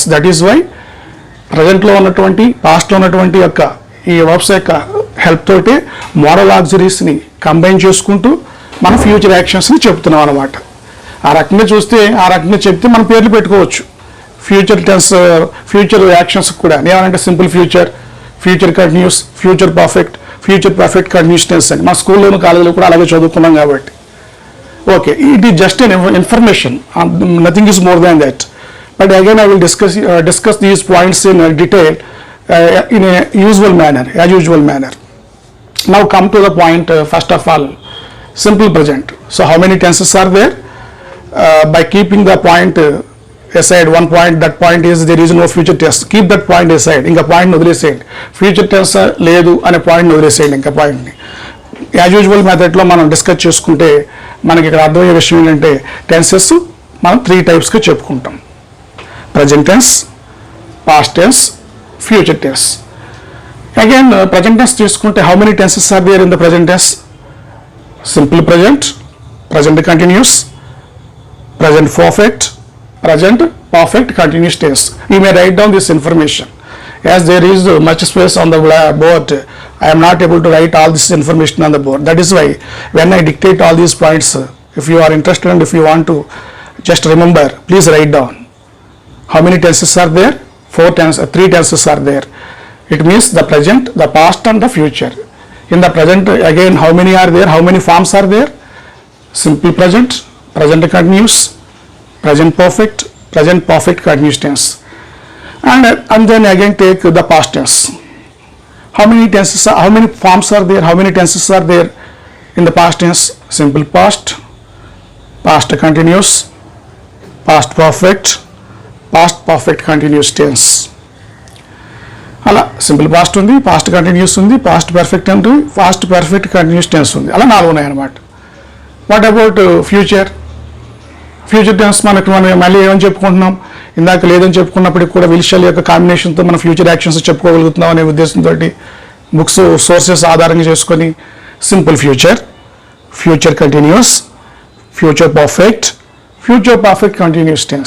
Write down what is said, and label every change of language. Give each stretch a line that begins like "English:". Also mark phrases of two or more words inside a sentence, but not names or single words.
English: That is why
Telugu: ప్రజెంట్లో ఉన్నటువంటి పాస్ట్లో ఉన్నటువంటి యొక్క ఈ వర్బ్స్ యొక్క హెల్ప్ తోటి
English: modal auxiliaries
Telugu: కంబైన్ చేసుకుంటూ మన
English: future actions
Telugu: చెప్తున్నాం అన్నమాట. ఆ రకంగా చూస్తే, ఆ రకంగా చెప్తే మన పేర్లు పెట్టుకోవచ్చు
English: future tense, future actions
Telugu: కూడా. ఏమంటే
English: simple future, future continuous, future perfect, future perfect continuous tense
Telugu: అని మా స్కూల్లోను కాలేజీలో కూడా అలాగే చదువుకున్నాం కాబట్టి. ఓకే,
English: It is just an information, nothing is more than that. But again I will discuss these points in detail in a usual manner, as usual manner. Now come to the point, first of all, simple present. So how many tenses are there? By keeping the point aside, one point, that point is there is no future tense. Keep that point aside.
Telugu: Inka point వదిలేసేయండి.
English: Future tense లేదు అనే పాయింట్ వదిలేసేయండి.
Telugu: ఇంకా పాయింట్ని
English: as usual method
Telugu: మనం డిస్కస్ చేసుకుంటే మనకి ఇక్కడ అర్థమయ్యే విషయం ఏంటంటే, టెన్సెస్ మనం 3 టైప్స్గా చెప్పుకుంటాం.
English: Present tense, past tense, future tense. Again, present tense తీసుకుంటే how many tenses are there in the present tense? Simple present, present continuous, present perfect, present perfect continuous tense. You may write down this information. As there is much space on the board, I am not able to write all this information on the board. That is why when I dictate all these points, if you are interested and if you want to just remember, please write down. How many tenses are there? 3 tenses are there. It means the present, the past and the future. In the present, again, how many are there? How many forms are there? Simple present, present continuous, present perfect continuous tense. And then again take the past tense. How many tenses are, how many forms are there? How many tenses are there in the past tense? Simple past, past continuous, past perfect continuous tense.
Telugu: అలా
English: simple past
Telugu: ఉంది,
English: past continuous
Telugu: ఉంది,
English: past perfect
Telugu: ఉంది,
English: past perfect continuous tense
Telugu: ఉంది. అలా 4 ఉన్నాయి అన్నమాట.
English: What about future? future tense
Telugu: మనం మళ్ళీ ఏమని చెప్పుకుంటున్నాం, ఇందాక లేదని చెప్పుకున్నప్పటికి కూడా విల్ యొక్క కాంబినేషన్తో మనం
English: future actions
Telugu: చెప్పుకోగలుగుతున్నాం అనే ఉద్దేశంతో
English: books sources
Telugu: ఆధారంగా చేసుకొని
English: simple future, future continuous, future perfect continuous tense.